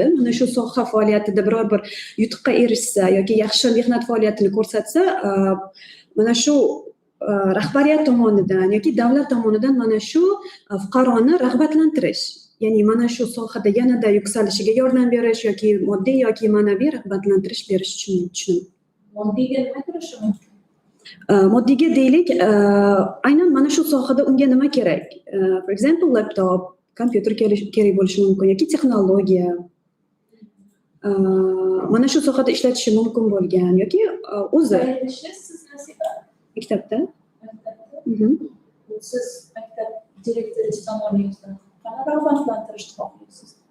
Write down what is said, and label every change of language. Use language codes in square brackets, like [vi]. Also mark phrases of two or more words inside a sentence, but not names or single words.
[uz] Mana shu soha faoliyatida biror bir yutuqqa erishsa yoki yaxshi mehnat faoliyatini ko'rsatsa, mana shu rahbariyat tomonidan yoki davlat tomonidan mana shu fuqaroni rag'batlantirish, ya'ni mana shu sohada yanada yuksalishiga yordam berish yoki moddiy yoki ma'naviy rag'batlantirish berish uchun tushunaman. Moddiyga nima kirishi mumkin? Moddiga deylik, aynan mana shu sohada unga nima kerak? [en] For example, laptop, [uz] kompyuter kerak bo'lishi mumkin yoki texnologiya. Mana shu sohada ishlatishi mumkin bo'lgan yoki o'zi Qayerda ishlaysiz, Nasiba? maktabda. Siz maktab direktori tomoningizdan qanaqa rag'batlantirishni xohlaysiz?